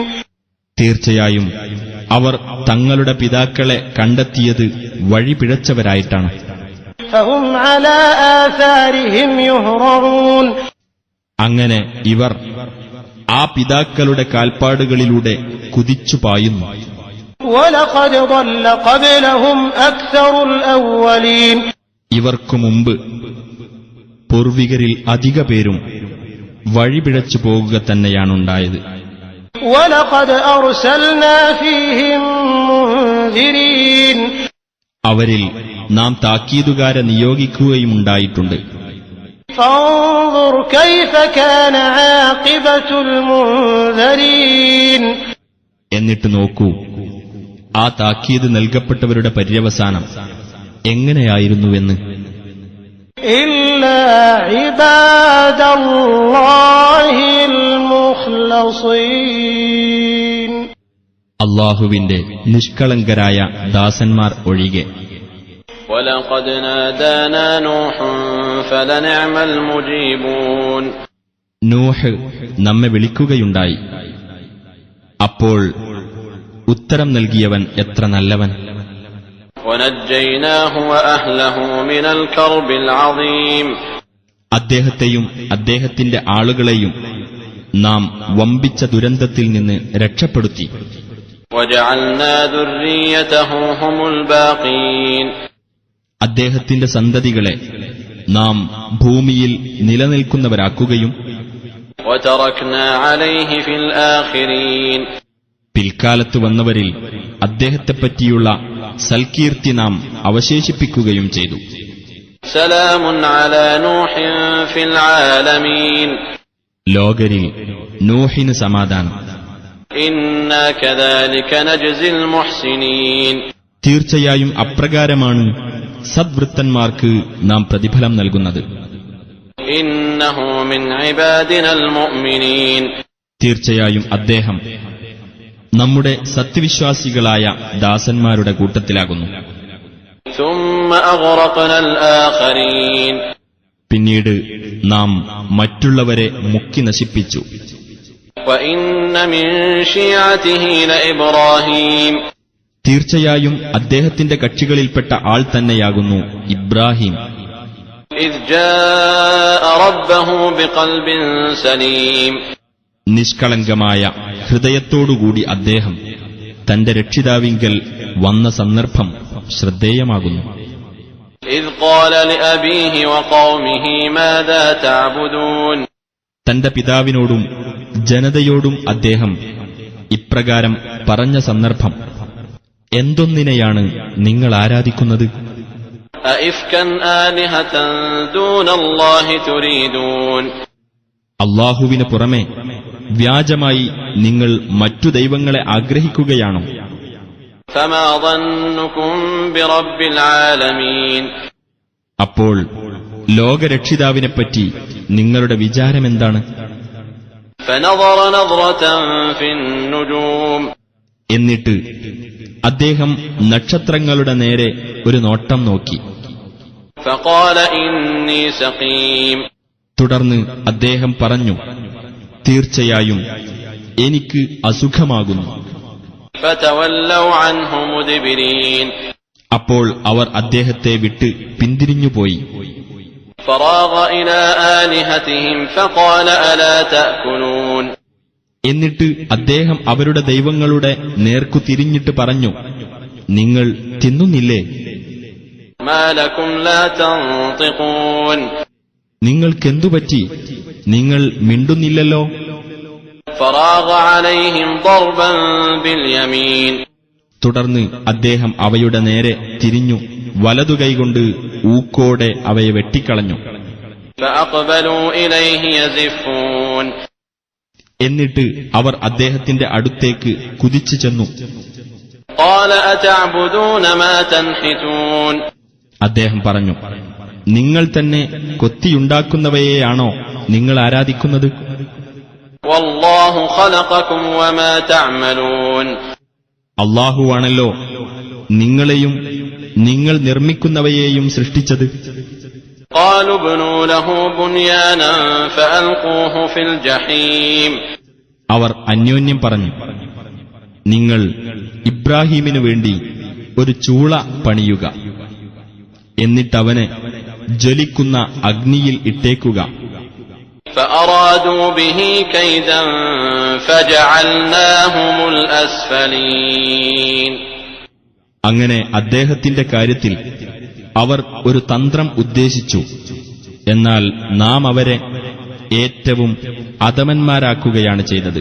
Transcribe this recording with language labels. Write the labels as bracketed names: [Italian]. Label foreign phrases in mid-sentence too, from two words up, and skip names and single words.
[Malayalam] തീർച്ചയായും അവർ തങ്ങളുടെ പിതാക്കളെ കണ്ടെത്തിയത് വഴിപിഴച്ചവരായിട്ടാണ്. [Arabic] فهم على آثارهم يهرعون [Malayalam] അങ്ങനെ ഇവർ ആ പിതാക്കളുടെ കാൽപ്പാടുകളിലൂടെ കുതിച്ചു പായുന്നു. [Arabic] وَلَقَدْ ضَلَّ قَبْلَهُمْ أَكْثَرُ الْأَوَّلِينَ [Malayalam] ഇവർക്കു മുമ്പ് പൂർവികരിൽ അധിക പേരും വഴിപിഴച്ചു പോകുക തന്നെയാണുണ്ടായത്. [Arabic] وَلَقَدْ أَرْسَلْنَا فِيهِمْ مُنذِرِينَ [Malayalam] അവരിൽ നാം താക്കീതുകാരെ നിയോഗിക്കുകയുമുണ്ടായിട്ടുണ്ട്. [Arabic] فانظر كيف كان عاقبة المنذرين [Malayalam] എന്നിട്ട് നോക്കൂ, ആ താക്കീത് നൽകപ്പെട്ടവരുടെ പര്യവസാനം എങ്ങനെയായിരുന്നുവെന്ന്. [Arabic] إلا عباد الله المخلصين [Malayalam] അല്ലാഹുവിന്റെ നിഷ്കളങ്കരായ ദാസന്മാർ ഒഴികെ. [Arabic] وَلَقَدْ نَادَانَا نُوحٌ فَلَنِعْمَ الْمُجِيبُونَ [Malayalam] നൂഹ് നമ്മെ വിളിക്കുകയുണ്ടായി. അപ്പോൾ ഉത്തരം നൽകിയവൻ എത്ര നല്ലവൻ. [Arabic] وَنَجَّيْنَاهُ وَأَهْلَهُ مِنَ الْكَرْبِ الْعَظِيمِ [Malayalam] അദ്ദേഹത്തെയും അദ്ദേഹത്തിന്റെ ആളുകളെയും നാം വമ്പിച്ച ദുരന്തത്തിൽ നിന്ന് രക്ഷപ്പെടുത്തി. [Arabic] وَجَعَلْنَا ذُرِّيَّتَهُ هُمُ الْبَاقِينَ [Malayalam] അദ്ദേഹത്തിന്റെ സന്തതികളെ നാം ഭൂമിയിൽ നിലനിൽക്കുന്നവരാക്കുകയും [Arabic] وَتَرَكْنَا عَلَيْهِ فِي الْآخِرِينَ [Malayalam] പിൽക്കാലത്ത് വന്നവരിൽ അദ്ദേഹത്തെപ്പറ്റിയുള്ള സൽകീർത്തി നാം അവശേഷിപ്പിക്കുകയും ചെയ്തു. [Arabic] سَلَامٌ عَلَى نُوحٍ فِي الْعَالَمِينَ [Malayalam] ലോകരിൽ നൂഹിന് സമാധാനം. [Arabic] إِنَّا كَذَلِكَ نَجْزِي الْمُحْسِنِينَ [Malayalam] തീർച്ചയായും അപ്രകാരമാണ് സദ്വൃത്തന്മാർക്ക് നാം പ്രതിഫലം നൽകുന്നത്. [Arabic] إِنَّهُ مِنْ عِبَادِنَا الْمُؤْمِنِينَ [Malayalam] തീർച്ചയായും അദ്ദേഹം നമ്മുടെ സത്യവിശ്വാസികളായ ദാസന്മാരുടെ കൂട്ടത്തിലാകുന്നു. [Arabic] ثُمَّ أَغْرَقْنَا الْآخَرِينَ [Malayalam] പിന്നീട് നാം മറ്റുള്ളവരെ മുക്കി നശിപ്പിച്ചു. [Arabic] وَإِنَّ مِنْ شِيعَتِهِ لَإِبْرَاهِيمَ [Malayalam] തീർച്ചയായും അദ്ദേഹത്തിന്റെ കക്ഷികളിൽപ്പെട്ട ആൾ തന്നെയാകുന്നു ഇബ്രാഹിം. [Arabic] إِذْ جَاءَ رَبَّهُ بِقَلْبٍ سَلِيمٍ [Malayalam] നിഷ്കളങ്കമായ ഹൃദയത്തോടുകൂടി അദ്ദേഹം തന്റെ രക്ഷിതാവിങ്കൽ വന്ന സന്ദർഭം ശ്രദ്ധേയമാകുന്നു. [Arabic] إِذْ قَالَ لِأَبِيهِ وَقَوْمِهِ مَاذَا تَعْبُدُونَ [Malayalam] തന്റെ പിതാവിനോടും ജനതയോടും അദ്ദേഹം ഇപ്രകാരം പറഞ്ഞ സന്ദർഭം, എന്തൊന്നിനെയാണ് നിങ്ങൾ ആരാധിക്കുന്നത്? [Arabic] أَئِفْكًا آلِهَةً دُونَ اللَّهِ تُرِيدُونَ [Malayalam] അല്ലാഹുവിന് പുറമെ വ്യാജമായി നിങ്ങൾ മറ്റു ദൈവങ്ങളെ ആഗ്രഹിക്കുകയാണോ? [Arabic] فَمَا ظَنُّكُمْ بِرَبِّ الْعَالَمِينَ [Malayalam] അപ്പോൾ ലോകരക്ഷിതാവിനെപ്പറ്റി നിങ്ങളുടെ വിചാരമെന്താണ്? [Arabic] فَنَظَرَ نَظْرَةً فِي النُّجُومِ [Malayalam] എന്നിട്ട് അദ്ദേഹം നക്ഷത്രങ്ങളുടെ നേരെ ഒരു നോട്ടം നോക്കി. [Arabic] فَقَالَ إِنِّي سَقِيمٌ [Malayalam] തുടർന്ന് അദ്ദേഹം പറഞ്ഞു, തീർച്ചയായും എനിക്ക് അസുഖമാകുന്നു. [Arabic] فَتَوَلَّوْا عَنْهُ مُدْبِرِينَ [Malayalam] അപ്പോൾ അവർ അദ്ദേഹത്തെ വിട്ട് പിന്തിരിഞ്ഞുപോയി. [Arabic] فَرَاغَ إِلَى آلِهَتِهِمْ فَقَالَ أَلَا تَأْكُلُونَ [Malayalam] എന്നിട്ട് അദ്ദേഹം അവരുടെ ദൈവങ്ങളുടെ നേർക്കു തിരിഞ്ഞിട്ട് പറഞ്ഞു, നിങ്ങൾ തിന്നുന്നില്ലേ? [Arabic] مَا لَكُمْ لَا تَنطِقُونَ [Malayalam] നിങ്ങൾക്കെന്തുപറ്റി? നിങ്ങൾ മിണ്ടുന്നില്ലല്ലോ. [Arabic] فَرَاغَ عَلَيْهِمْ ضَرْبًا بِالْيَمِينِ [Malayalam] തുടർന്ന് അദ്ദേഹം അവയുടെ നേരെ തിരിഞ്ഞു വലതുകൈകൊണ്ട് ഊക്കോടെ അവയെ വെട്ടിക്കളഞ്ഞു. [Arabic] فَأَقْبَلُوا إِلَيْهِ يَزِفُّونَ [Malayalam] എന്നിട്ട് അവർ അദ്ദേഹത്തിന്റെ അടുത്തേക്ക് കുതിച്ചു ചെന്നു. [Arabic] قَالَ أَتَعْبُدُونَ مَا تَنْحِتُونَ [Malayalam] അദ്ദേഹം പറഞ്ഞു, നിങ്ങൾ തന്നെ കൊത്തിയുണ്ടാക്കുന്നവയെയാണോ നിങ്ങൾ ആരാധിക്കുന്നത്? [Arabic] وَاللَّهُ خَلَقَكُمْ وَمَا تَعْمَلُونَ. [Malayalam] അല്ലാഹുവാണല്ലോ നിങ്ങളെയും നിങ്ങൾ നിർമ്മിക്കുന്നവയെയും സൃഷ്ടിച്ചത്. [Arabic] قَالُوا ابْنُوا لَهُ بُنْيَانًا فَأَلْقُوهُ فِي الْجَحِيمِ. [Malayalam] അവർ അന്യോന്യം പറഞ്ഞു, നിങ്ങൾ ഇബ്രാഹീമിനു വേണ്ടി ഒരു ചൂള പണിയുക, എന്നിട്ടവനെ ജ്വലിക്കുന്ന അഗ്നിയിൽ ഇട്ടേക്കുക. [Arabic] فأرادوا به كيدا فجعلناهم الأسفلين. [Malayalam] അങ്ങനെ അദ്ദേഹത്തിന്റെ കാര്യത്തിൽ അവർ ഒരു തന്ത്രം ഉദ്ദേശിച്ചു, എന്നാൽ നാം അവരെ ഏറ്റവും അധമന്മാരാക്കുകയാണ് ചെയ്തത്.